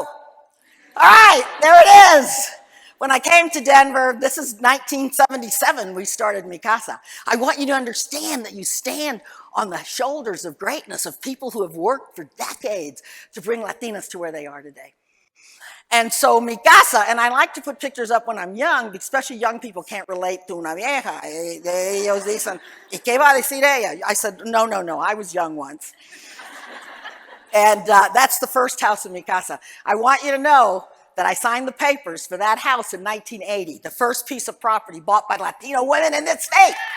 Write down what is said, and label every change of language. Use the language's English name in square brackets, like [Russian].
[English] All right, there it is. When I came to Denver, this is 1977, we started Mi Casa. I want you to understand that you stand on the shoulders of greatness, of people who have worked for decades to bring Latinas to where they are today. And so Mi Casa, and I like to put pictures up when I'm young, especially young people can't relate to [Spanish] una vieja. Ellos dicen, ¿y qué va a decir ella? [English] I said, no, I was young once. And that's the first house in Mi Casa. I want you to know that I signed the papers for that house in 1980, the first piece of property bought by Latino women in this state.